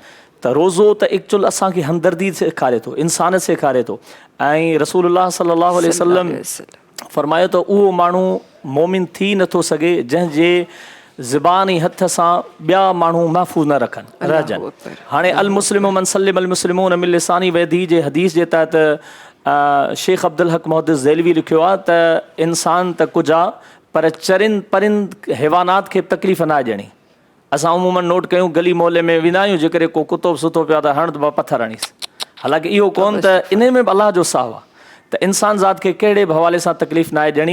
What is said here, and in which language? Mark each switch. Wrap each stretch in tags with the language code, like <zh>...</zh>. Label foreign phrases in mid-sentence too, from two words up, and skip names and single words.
<sd>त रोज़ो त एक्चुअल असांखे हमदर्दी सेखारे थो, इंसानियत सेखारे थो। ऐं रसूलुल्लाह</sd> <ar>صلى الله عليه وسلم</ar> <sd>फरमायो त उहो माण्हू मोमिन थी नथो सघे जंहिंजे ज़बान ऐं हथ सां ॿिया माण्हू महफ़ूज़ न रहजनि। हाणे</sd> <ar>المسلم من سلم المسلمون من لسانه ويده</ar> <sd>जे हदीस जे तहत शेख अब्दुल हक मुहद्दिस ज़ैलवी लिखियो आहे त इंसान त कुझु आहे, पर परिंद हैवानात खे तकलीफ़ न ॾियणी। असां उमूमन नोट कयूं, गली मोहल्ले में वेंदा आहियूं, जेकॾहिं को कुतो बि सुतो पियो आहे त हण त पथर हणीसि। हालांकि इहो कोन त इन में बि अलाह जो साहु आहे त इंसान ज़ात खे कहिड़े बि हवाले सां तकलीफ़ न ॾियणी।</sd>